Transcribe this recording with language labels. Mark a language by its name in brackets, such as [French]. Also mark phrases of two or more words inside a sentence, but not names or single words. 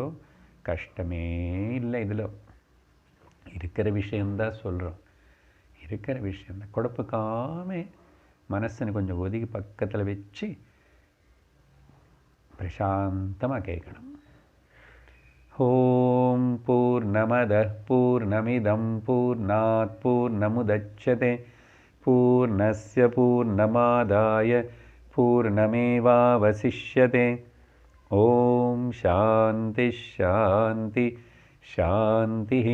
[Tamil] கஷ்டமே இல்லை. இதில் இருக்கிற விஷயந்தான் சொல்கிறோம், இருக்கிற விஷயந்தான். குழப்பக்காமே மனசனை கொஞ்சம் ஒதுக்கி பக்கத்தில் வச்சு பிரசாந்தமாக கேட்கணும். [Sanskrit] ॐ पूर्णमदः पूर्णमिदं पूर्णात् पूर्णमुदच्यते पूर्णस्य पूर्णमादाय पूर्णमेवावशिष्यते। ॐ शान्तिः शान्तिः शान्तिः।